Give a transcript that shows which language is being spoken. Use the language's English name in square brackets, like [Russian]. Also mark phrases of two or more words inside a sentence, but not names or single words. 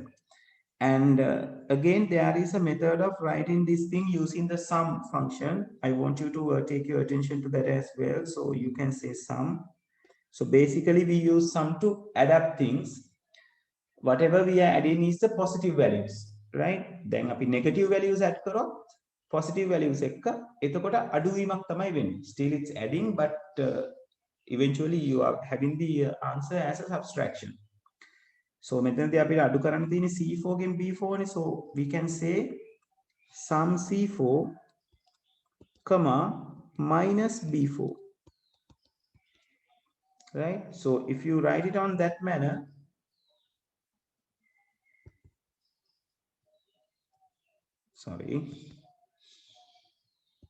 [English] And again, there is a method of writing this thing using the sum function. I want you to take your attention to that as well. So you can say sum. So basically we use sum to add up things. Whatever we are adding is the positive values, right? [Sinhala] Then api [English] negative values add [Sinhala] කරොත් [English] positive values [Sinhala] එක්ක එතකොට අඩුවීමක් තමයි වෙන්නේ. [English] Still it's adding, but eventually you are having the answer as a subtraction. [Sinhala] So මෙතනදී අපිට අඩු කරන්න තියෙන්නේ C4 ගෙන් B4 නේ. [English] So we can say sum C4 comma minus B4, right? So if you write it on that manner, sorry,